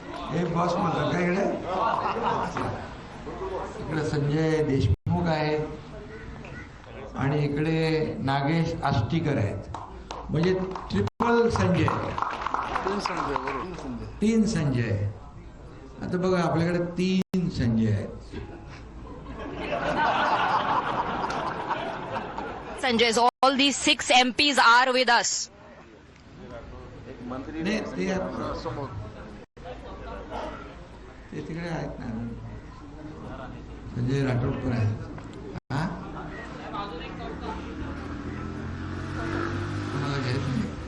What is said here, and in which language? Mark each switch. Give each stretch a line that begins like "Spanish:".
Marathi: हे बॉस मला काय इकडे संजय देशमुख आहेत आणि इकडे नागेश आष्टीकर आहेत. म्हणजे ट्रिपल संजय, 3 संजय. आता बघा आपल्याकडे 3 संजय आहेत.
English: Sanjay, all these 6 MPs are with us.
Marathi: नाही ते तिकडे आहेत ना, संजय राठोड पण आहेत. हा कोणाला घेत नाही.